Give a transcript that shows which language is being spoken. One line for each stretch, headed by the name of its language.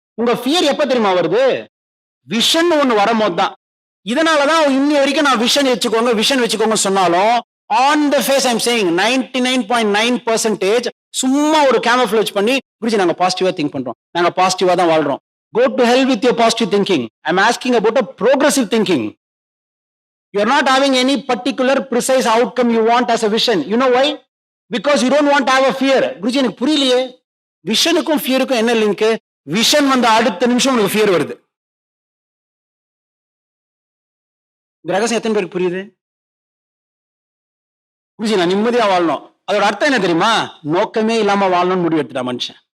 Tamil: உங்க ஃபியர் எப்ப தெரியுமா வருது? விஷன் ஒண்ணு வரும்போது தான். இதனாலதான் இன்னி வரைக்கும் நான் விஷன் வச்சுக்கோங்க சொன்னாலும்
English: on the face I'm saying
Tamil: 99.9% சும்மா ஒரு கேமஃப்ளேஜ் பண்ணி புரிஞ்சு நாங்க பாசிட்டிவா திங்க் பண்றோம், நாங்க பாசிட்டிவா தான் வாழ்றோம்.
English: Go to hell with your positive thinking. I'm asking about a progressive thinking. You're not having any particular precise outcome you want as a vision. You know why? Because you don't want to have a fear.
Tamil: Guruji எனக்கு புரியலையே, விஷனுக்கும் ஃபியருக்கும் என்ன link? Vision வந்த அடுத்த நிமிஷம் உனக்கு fear வருது. இந்த ரகசியம் எத்தனை பேருக்கு புரியுது? குருஜி நான் நிம்மதியா வாழணும், அதோட அர்த்தம் என்ன தெரியுமா? நோக்கமே இல்லாம வாழணும்னு முடிவு எடுத்துட்டா மனுஷன்.